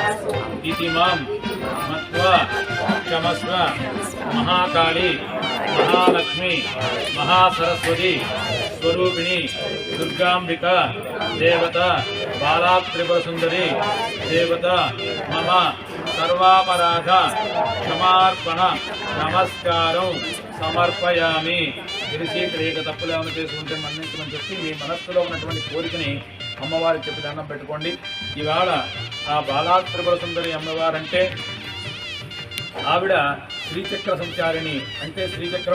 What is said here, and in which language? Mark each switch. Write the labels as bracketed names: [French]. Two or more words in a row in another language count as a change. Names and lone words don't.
[Sanskrit] इति मां मत्वा क्षमस्व महाकाली महालक्ष्मी महासरस्वती स्वरूपिणी दुर्गांबिका देवता बाला त्रिपुरसुंदरी देवता मम सर्वापराध क्षमार्पण नमस्कारं సమర్పయామి. [Telugu] తెలిసి తెలియక తప్పులు ఏమైనా చేసుకుంటే మన్నించమని చెప్పి మీ మనస్సులో ఉన్నటువంటి కోరికని అమ్మవారికి చెప్పి దండం పెట్టుకోండి. ఇవాళ ఆ బాలా త్రిపుర సుందరి అమ్మవారంటే ఆవిడ శ్రీచక్ర సంచారిణి, అంటే శ్రీచక్రం